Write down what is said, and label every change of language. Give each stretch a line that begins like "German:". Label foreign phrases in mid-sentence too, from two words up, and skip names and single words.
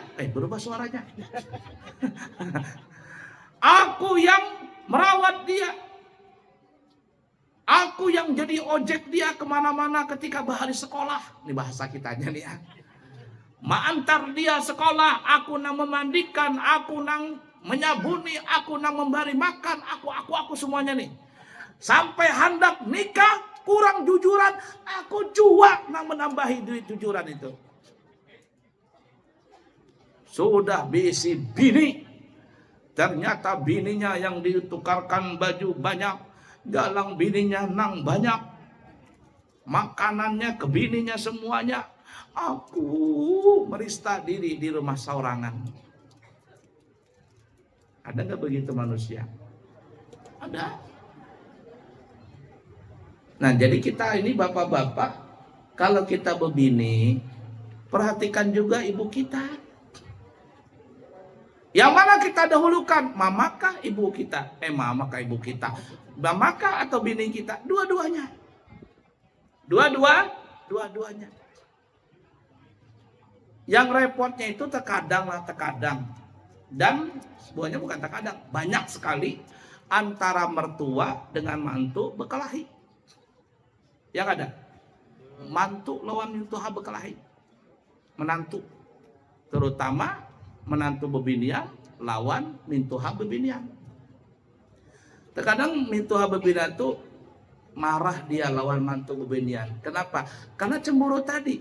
Indonesian: Berubah suaranya. Aku yang merawat dia. Aku yang jadi ojek dia kemana-mana ketika Bahari sekolah. Ini bahasa kitanya nih ya. Mengantar dia sekolah,
Banjar: aku nang memandikan, aku nang menyabuni, aku nang memberi makan, aku semuanya nih. Sampai hendak nikah, kurang jujuran, aku jual nang menambahi duit jujuran itu. Sudah bisi bini. Ternyata bininya yang ditukarkan baju banyak, galang bininya nang banyak, makanannya ke bininya semuanya. Aku merista diri di rumah saurangan.
Indonesian: Ada nggak begitu manusia? Ada. Nah, jadi kita ini bapak-bapak, kalau kita berbini, perhatikan juga ibu kita. Yang mana kita dahulukan?
Banjar: Mamakah ibu kita? Mamakah ibu kita? Mamakah atau bini kita? Dua-duanya.
Indonesian: Dua-duanya. Yang repotnya itu terkadang. Dan sebenarnya bukan terkadang, banyak sekali antara mertua dengan mantu berkelahi.
Banjar: Yang ada mantu lawan mintuha berkelahi. Menantu, terutama menantu bebinian lawan mintuha bebinian. Terkadang mintuha bebinian itu marah dia lawan mantu bebinian.
Indonesian: Kenapa? Karena cemburu tadi.